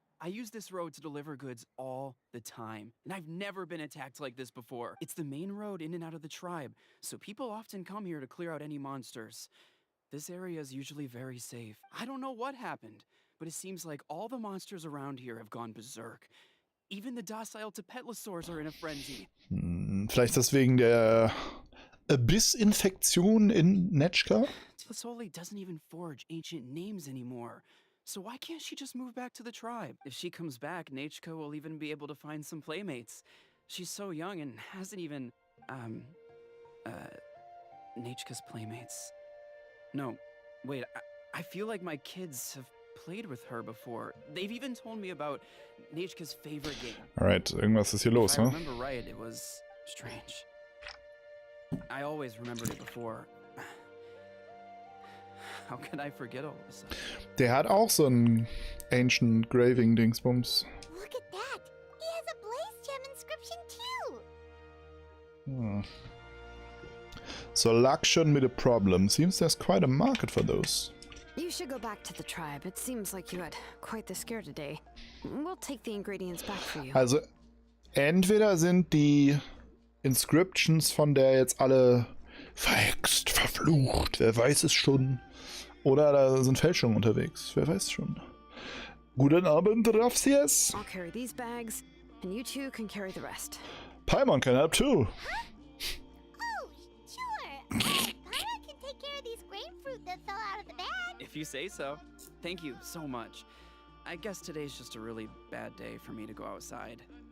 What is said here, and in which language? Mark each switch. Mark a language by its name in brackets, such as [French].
[English] I use this road to deliver goods all the time, and I've never been attacked like this before. It's the main road in and out of the tribe, so people often come here to clear out any monsters. This area is usually very safe. I don't know what happened, but it seems like all the monsters around here have gone berserk. Even the docile Tapetlosaurs are in a frenzy. [German] Vielleicht ist das wegen der Abissinfektion in Netschka? [English] Tlisoli doesn't even forge ancient names anymore. So why can't she just move back to the tribe? If she comes back, Nachka will even be able to find some playmates. She's so young and hasn't even, Nachka's playmates. No, wait, I feel like my kids have played with her before. They've even told me about Nachka's favorite game. [German] Alright, irgendwas ist hier los, [English] If I [German] ne? [English] remember right, it was strange. I always remembered it before. How could I forget all of a sudden? [German] Der hat auch so ein Ancient Graving Dingsbums. [English] Look at that! He has a Blaze Gem inscription too! So Lakshan with a problem. Seems there's quite a market for those. You should go back to the tribe. It seems like you had quite the scare today. We'll take the ingredients back for you. [German] Also, entweder sind die Inscriptions von der jetzt alle verhext, verflucht, wer weiß es schon. Oder da sind Fälschungen unterwegs, wer weiß schon. Guten Abend, Rafsies. [English] I'll carry these bags, and you two can carry the rest. Paimon can help too. Oh, sure! Paimon can take care of these grapefruit that fell out of the bag! If you say so. Thank you so much. I guess today's just a really bad day for me to go outside.